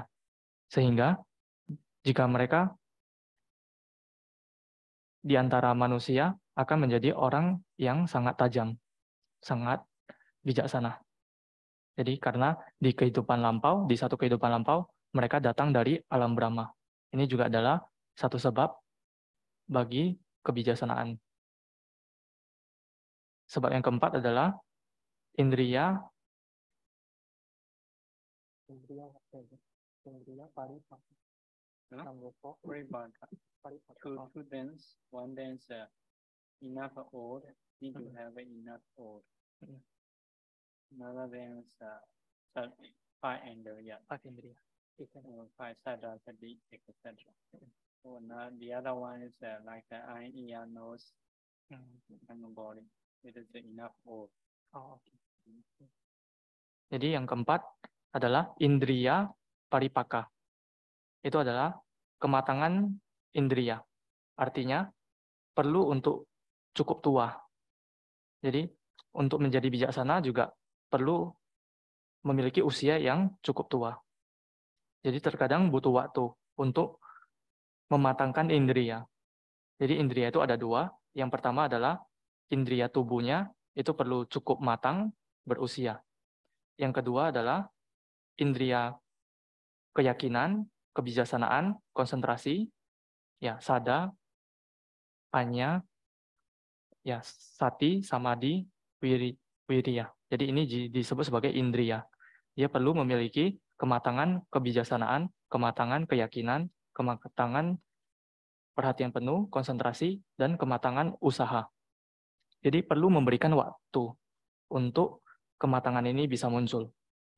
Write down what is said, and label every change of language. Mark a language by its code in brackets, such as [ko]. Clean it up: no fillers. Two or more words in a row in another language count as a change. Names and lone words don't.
[id] Sehingga jika mereka di antara manusia akan menjadi orang yang sangat tajam, sangat bijaksana. Jadi karena di satu kehidupan lampau, mereka datang dari alam Brahma. Ini juga adalah satu sebab bagi kebijaksanaan. Sebab yang keempat adalah indriya [en] Two things. One thing is enough old, need to have enough old. Another thing is five indriya. Five [pi] sada, sati, [en] etc. So the other one is like the eye, ear, nose, and the body. It is enough old. [id] Jadi yang keempat adalah [pi] indriya paripaka. [id] Itu adalah kematangan indriya. Artinya perlu untuk cukup tua. Jadi untuk menjadi bijaksana juga perlu memiliki usia yang cukup tua. Jadi terkadang butuh waktu untuk mematangkan indriya. Jadi indriya itu ada dua. Yang pertama adalah indriya tubuhnya itu perlu cukup matang, berusia. Yang kedua adalah indriya keyakinan, kebijaksanaan, konsentrasi, ya [pi] sada, panya, [id] ya [pi] sati, samadhi, wiriya. [id] Jadi ini disebut sebagai indriya. Dia perlu memiliki kematangan kebijaksanaan, kematangan keyakinan, kematangan perhatian penuh, konsentrasi, dan kematangan usaha. Jadi perlu memberikan waktu untuk kematangan ini bisa muncul.